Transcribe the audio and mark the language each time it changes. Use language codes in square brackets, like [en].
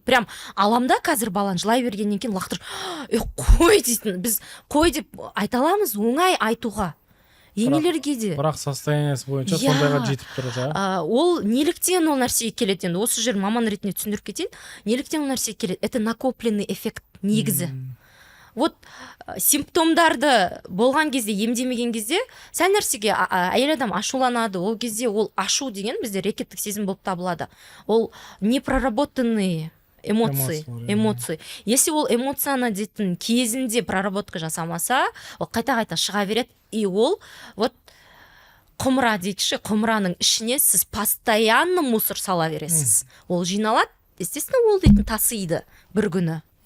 [ru] Прям [kk] аламда қазір баланы жылай бергеннен кейін лақтырып, қой дейтін, біз қой деп айта аламыз, оңай айтуға. Енелерге де. Бірақ состояниесі бойынша сондайға жетіп тұр жа. Ол неліктен ол нәрсеге келеді, енді осы жер маман ретінде түсіндіріп кетейін. Неліктен ол нәрсеге келеді? [ru] Это накопленный эффект [kk] негізі. Симптомдарды болған кезде, емдемеген кезде, сәл нәрсеге әйел адам ашуланады. Ол кезде ол ашу деген бізде рекеттік сезім болып табылады. Ол [ru] непроработанные эмоции. Если [kk] ол эмоцияны дейтін кезінде проработка жасамаса, ол қайта-қайта шыға береді. [ru] И [kk] ол, құмыра дейікші, құмыраның ішіне сіз [ru] постоянно мусор [kk] сала бересіз. Ол жиналады, [ru] естественно, [kk] ол дейтін тасиды бір күні.